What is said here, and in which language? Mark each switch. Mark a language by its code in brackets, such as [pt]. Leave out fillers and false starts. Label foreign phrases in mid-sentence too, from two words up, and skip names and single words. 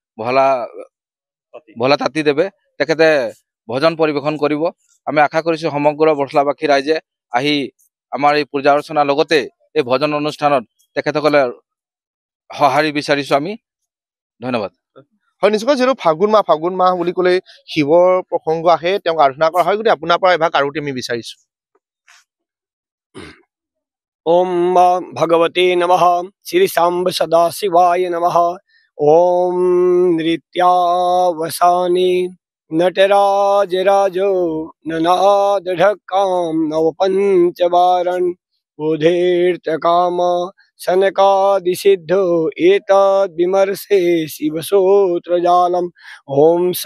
[as] ভোলা তাঁতীদেৱে তেখেতে ভজন পৰিৱেশন কৰিব আমি আশা কৰিছোঁ সমগ্ৰ বৰচলাবাসী ৰাইজে আহি আমাৰ এই পূজা অৰ্চনাৰ লগতে এই ভজন অনুষ্ঠানত তেখেতসকলে সঁহাৰি বিচাৰিছোঁ আমি ধন্যবাদ হয় নিশ্চয়কৈ যিহেতু ফাগুন মাহ বুলি ক'লে শিৱৰ প্ৰসংগ আহে তেওঁক আৰাধনা কৰা হয় গতিকে আপোনাৰ পৰা এভাগ আৰতি আমি বিচাৰিছোঁ [sa] ओम भगवते नमः श्री सांब सदा शिवाय नमः ओम नृत्यावसाने नटराज राजो ननाद ढक्काम नवपंचवारन बोधेर्थ काम सनकादिसिद्धो एतद् विमर्शे शिवसूत्रजालम् ओम